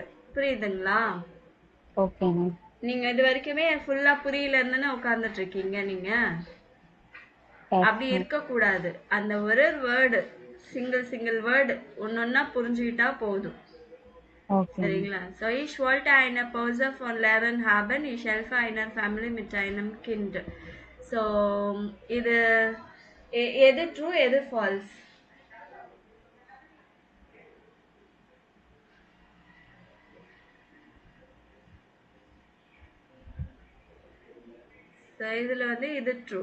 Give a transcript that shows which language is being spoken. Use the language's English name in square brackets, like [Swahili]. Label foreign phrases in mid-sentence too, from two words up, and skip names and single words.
[Tamil] புரியுதுங்களா? [English] Okay, ma'am. [Tamil] நீங்க இது வரைக்குமே ஃபுல்லா புரியலன்னு தானே உட்கார்ந்துட்டு இருக்கீங்க. நீங்க [English] Yes, [Tamil] அப்படி [English] ma'am. [Tamil] இருக்க கூடாது. அந்த ஒரு வேர்டு [English] single word [Tamil] ஒன்னொன்னா புரிஞ்சுக்கிட்டா போதும். [English] Okay, ma'am. [Tamil] சரிங்களா? [German] So ich wollte eine Pause von Lernen haben. Ich helfe einer Family mit einem Kind. [Tamil] So இது எது ட்ரூ எது ஃபால்ஸ்? ஸோ இதுல வந்து இது ட்ரூ.